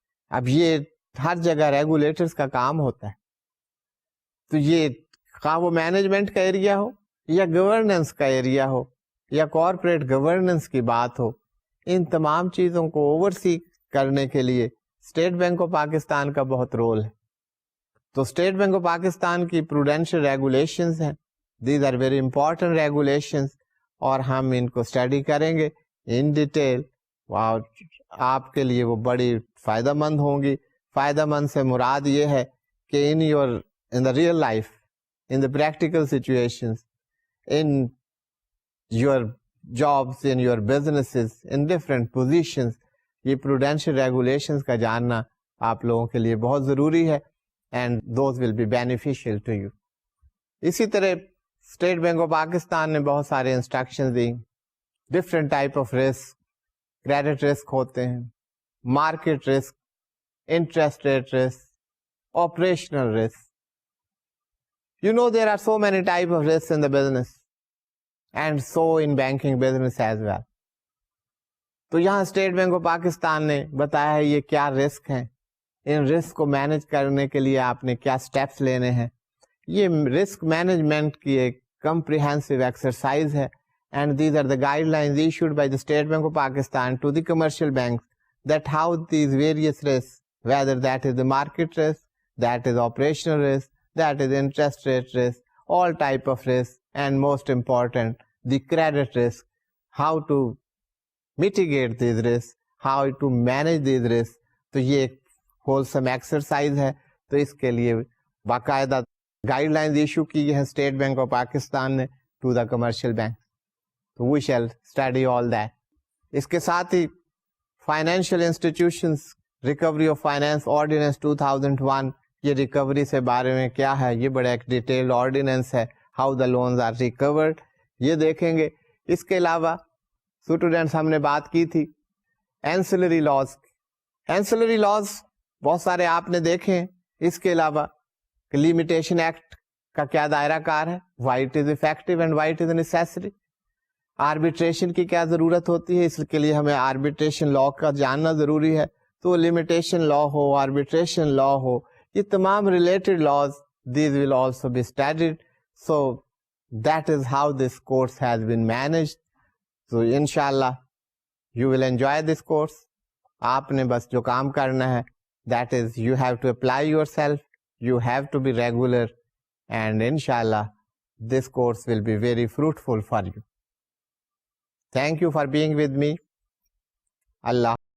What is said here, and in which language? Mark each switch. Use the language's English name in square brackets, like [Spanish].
[Urdu] اب یہ ہر جگہ ریگولیٹرز کا کام ہوتا ہے. تو یہ خواہ وہ مینجمنٹ کا ایریا ہو یا گورننس کا ایریا ہو یا کارپوریٹ گورننس کی بات ہو, ان تمام چیزوں کو اوورسی کرنے کے لیے اسٹیٹ بینک آف پاکستان کا بہت رول ہے. تو اسٹیٹ بینک آف پاکستان کی پروڈینشیل ریگولیشنز ہیں, [English] these are very important regulations, [Urdu] اور ہم ان کو اسٹڈی کریں گے ان ڈیٹیل. آپ کے لیے وہ بڑی فائدہ مند ہوں گی فائدہ مند سے مراد یہ ہے کہ [English] in the real life, in the practical situations, in your jobs, in your businesses, in different positions, [Urdu] یہ prudential regulations کا جاننا آپ لوگوں کے لیے بہت ضروری ہے, [English] and those will be beneficial to you. [Urdu] اسی طرح اسٹیٹ بینک آف پاکستان نے بہت سارے instruction the. Different type of risk, credit risk ہوتے ہیں, market risk, interest rate risk, operational risk. [English] You know there are so many types of risks in the business and so in banking business as well. [Urdu] تو یہاں state bank of Pakistan نے بتایا ہے یہ کیا risk ہیں, ان رسک کو manage کرنے کے لیے آپ نے کیا سٹیپس لینے ہیں. یہ رسک مینجمنٹ کی ایک کمپریہنسو ایکسرسائز ہے, [English] and these are the guidelines issued by the State Bank of Pakistan to the commercial banks that how these various risks, whether that is the market risk, that is operational risk, that is interest rate risk, all type of risk, and most important, the credit risk, how to mitigate these risks, how to manage these risks. [Urdu] تو یہ ایک wholesome exercise ہے, تو اس کے لیے باقاعدہ guide lines issue کی ہے اسٹیٹ بینک آف پاکستان نے ٹو دا کمرشل بینک. تو [English] We shall study all that. [Urdu] اس کے ساتھ ہی financial institutions recovery of finance ordinance 2001, یہ ریکوری سے بارے میں کیا ہے, یہ بڑا ایک ڈیٹیلڈ آرڈیننس ہے, [English] how the loans are recovered, [Urdu] یہ دیکھیں گے. اس کے علاوہ اسٹوڈینٹس ہم نے بات کی تھی اینسلری لاز. اینسلری لاز بہت سارے آپ نے دیکھے ہیں. اس کے علاوہ لمیٹیشن ایکٹ کا کیا دائرہ کار ہے, [English] Why it is effective and why it is necessary. [Urdu] Arbitration کی کیا ضرورت ہوتی ہے, اس کے لیے ہمیں آربیٹریشن لا کا جاننا ضروری ہے. تو لمیٹیشن لا ہو, آربیٹریشن لا ہو, یہ تمام related laws, [English] These will also be studied. So that is how this course has been managed. تو انشاءاللہ you will enjoy this course. [Urdu] آپ نے بس جو کام کرنا ہے, [English] That is you have to apply yourself, you have to be regular, and inshallah this course will be very fruitful for you. Thank you for being with me. Allah